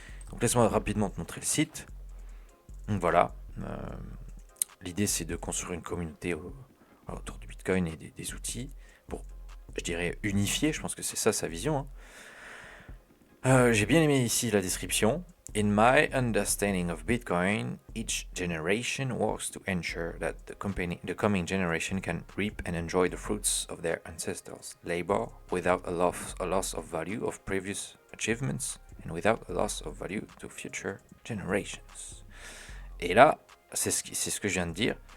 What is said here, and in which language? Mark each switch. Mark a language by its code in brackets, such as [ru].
[fr] Donc laisse-moi rapidement te montrer le site. Donc voilà, l'idée c'est de construire une communauté autour du Bitcoin et des outils pour, je dirais, unifier, je pense que c'est ça sa vision. J'ai bien aimé ici la description. [en] In my understanding of Bitcoin, each generation works to ensure that the coming generation can reap and enjoy the fruits of their ancestors' labor without a loss of value of previous achievements and without a loss of value to future generations. [fr] Et là, c'est ce que je viens de dire.